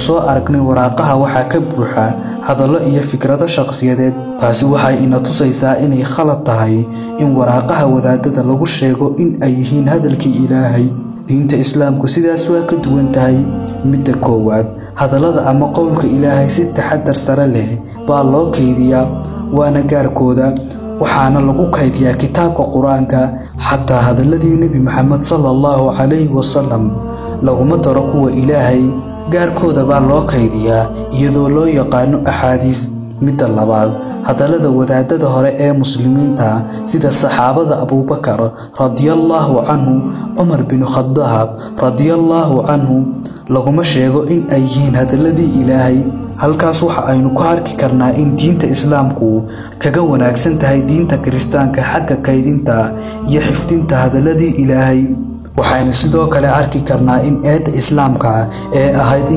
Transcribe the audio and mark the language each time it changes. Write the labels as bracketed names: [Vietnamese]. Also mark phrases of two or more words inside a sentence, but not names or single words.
[Somali] soo aragnay waraaqaha waxaa ka buuxa hadallo iyo fikrado shakhsiyadeed taasi waxay ina tusaysaa inay khalad tahay in waraaqaha wadaadada lagu sheego in ay yihiin hadalkii Ilaahay diinta islaamku sidaas waa ka duwan tahay midda koowaad hadallada ama qowlka Ilaahay si taxadar sare leh baa loo kaydiyaa waana gaarkooda waxaana lagu kaydiyaa kitaabka Quraanka xataa hadalladii Nabi Muhammad [Arabic] صلى الله عليه وسلم [Somali] laguma daro kuwa Ilaahay gaarkooda baa loo kaydiyaa iyadoo loo yaqaano axaadiis midda labaad hadallada wadaadada hore ee muslimiinta sida saxaabada Abubakar [Arabic] رضي الله عنه [Somali] Umar bin Khattab [Arabic] رضي الله عنه [Somali] laguma sheego in ay yihiin hadalladii Ilaahay halkaas waxa aynu ku arki karnaa in diinta islaamku kaga wanaagsan tahay diinta kiristaanka xagga kaydinta iyo xifdinta hadalladii Ilaahay waxaynu sidoo kale arki karnaa in eedda islaamka ee ahayd in